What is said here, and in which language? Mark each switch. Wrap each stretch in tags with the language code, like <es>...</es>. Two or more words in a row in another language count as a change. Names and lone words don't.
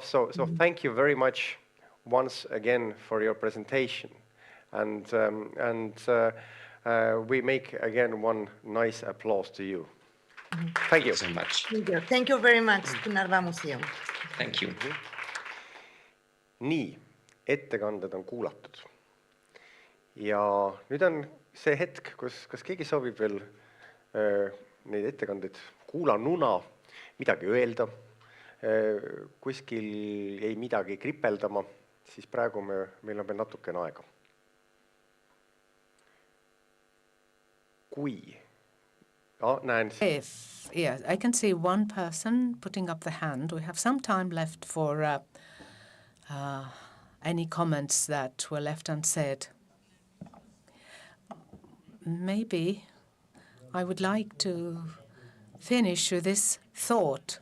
<en>So thank you very much once again for your presentation, and we make again one nice applause to you. Thank you so much. Thank you very much to Narva Museum. Thank you.</en> <et>Nii, ettekanded on kuulatud ja nüüd on see hetk, kas keegi soovib veel neid ettekandeid kuulanuna midagi öelda, kuskil jäi midagi kripeldama, siis praegu meil on veel natukene aega. Kui näen...</et> <en>Yes, I can see one person putting up the hand. We have some time left for any comments that were left unsaid. Maybe I would like to finish with this thought.</en>